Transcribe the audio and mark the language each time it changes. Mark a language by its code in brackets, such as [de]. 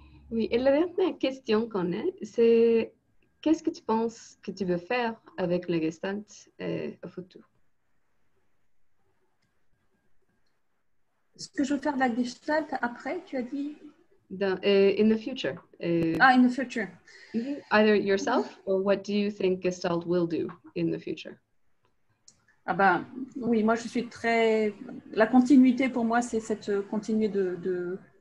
[fr] Oui, et la dernière question qu'on a, c'est... Qu'est-ce que tu penses que tu veux faire avec le Gestalt au futur? Ce que je veux faire de la Gestalt après, tu as dit? [en] In the future. In the future. Either yourself or what do you think Gestalt will do in the future? [fr] Ah ben, oui, moi je suis très... La continuité pour moi, c'est cette continuité de...